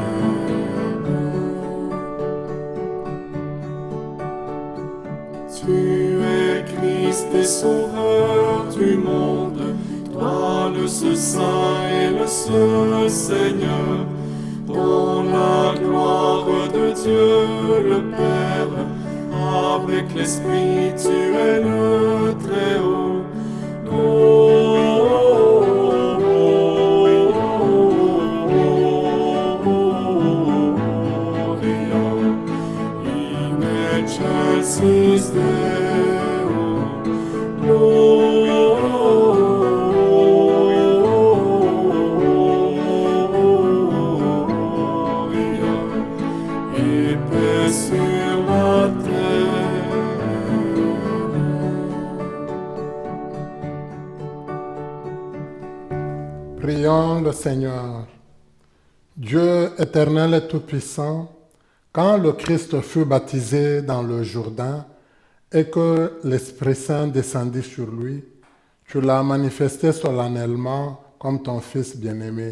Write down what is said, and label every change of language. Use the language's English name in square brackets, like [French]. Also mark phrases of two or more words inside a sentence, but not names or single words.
[French] Tu es Christ et Sauveur du monde, toi le seul Saint et le seul Seigneur, dans la gloire de Dieu le Père, avec l'Esprit tu es le Très-Haut. [Latin] Gloria in excelsis Deo. [French] Gloria et paix sur la terre. Prions le Seigneur. Dieu éternel et tout-puissant, quand le Christ fut baptisé dans le Jourdain et que l'Esprit Saint descendit sur lui, tu l'as manifesté solennellement comme ton Fils bien-aimé.